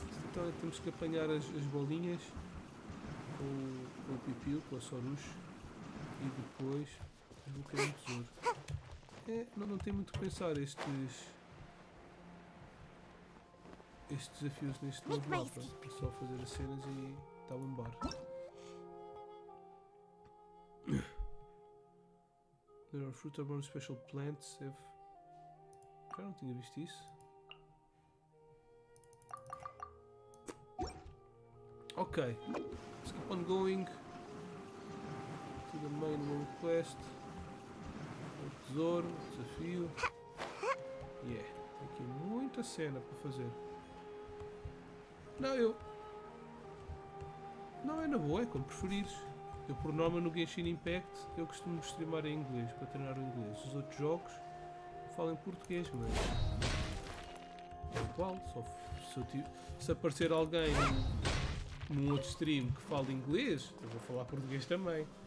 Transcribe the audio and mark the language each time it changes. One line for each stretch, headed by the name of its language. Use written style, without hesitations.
Portuguese: Então temos que apanhar as bolinhas com o pipiu, com a Sorush e depois desbloquear um tesouro. Não tem muito que pensar estes desafios neste novo mapa. É só fazer as cenas e está a bombar.
English: There are fruit born special plants.
Portuguese: Já não tinha visto isso.
English: Ok. Let's keep on going to the main world quest.
Portuguese: O tesouro, o desafio. Yeah. Tem aqui muita cena para fazer. Não, é na boa, é como preferires. Eu por norma no Genshin Impact eu costumo streamar em inglês para treinar o inglês. Os outros jogos eu falo em português, mas é igual, se aparecer alguém num outro stream que fala inglês, eu vou falar português também.